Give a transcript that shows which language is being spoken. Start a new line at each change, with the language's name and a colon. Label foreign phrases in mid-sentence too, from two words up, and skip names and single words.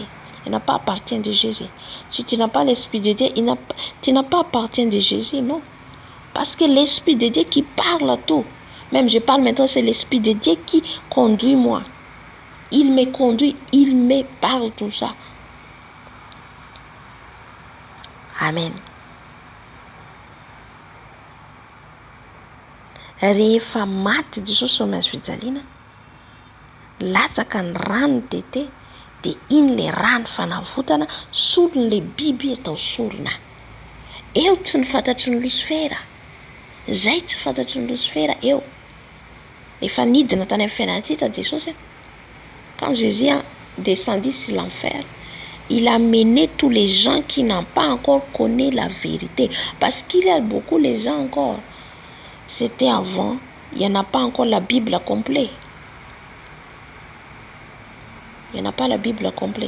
French: Il n'a pas appartient de Jésus. Si tu n'as pas l'esprit de Dieu, tu n'as pas appartient de Jésus, non. Parce que l'esprit de Dieu qui parle à tout. Même je parle maintenant, c'est l'esprit de Dieu qui conduit moi. Il me conduit, il me parle tout ça. Amen.
Malagasy: Rehefa maty Jesosy Mahazo fijaliana, latsaka ny rano tete, dia iny le rano fanavotana sorony le biby atao sorona. Eo tsy ny fantatry ny Lucifera. Zay tsy fantatry ny Lucifera eo. Efa nidina tany amin'ny fiainantsika Jesosy.
French: Quand Jésus a descendu sur l'enfer, il a mené tous les gens qui n'ont pas encore connu la vérité. Parce qu'il y a beaucoup de gens encore. C'était avant, il n'y en a pas encore la Bible complète. Il n'y en a pas la Bible complète.